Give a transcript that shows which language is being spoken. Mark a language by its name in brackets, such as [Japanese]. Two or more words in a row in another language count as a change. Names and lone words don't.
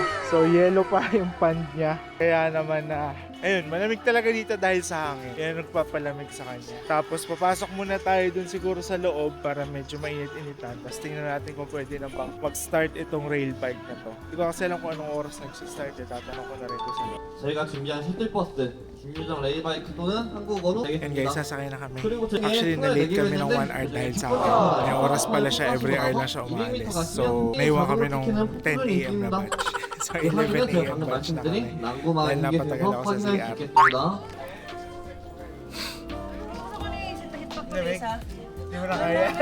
[Filipino] So yellow pa yung pond niya. Kaya naman na, ayun, malamig talaga dito dahil sa hangin. Kaya nagpapalamig sa kanya. Tapos papasok muna tayo dun siguro sa loob para medyo mainit-initan. Tapos tingnan natin kung pwede na bang mag-start itong [English] rail bike [Filipino] na to. Hindi ko kasi alam kung anong oras nag-start. Tatanong ko na rin ko sa loob. [Korean] 저희가 준비한 셔틀버스 김유정 레일바이크 또는 한국어로 [English] And guys, [Filipino] sasakay na kami. [Korean] 그리고 저희가 [Filipino] Actually, na-late kami ng 1 hour dahil sa akin. May oras pala siya, [English] every hour [Filipino] lang siya umalis. So, naiwan kami nung 10 a.m. na batch. So, 11 a.m. batch na kami. Dahil napatagal ako sa CR. Di mo na kaya?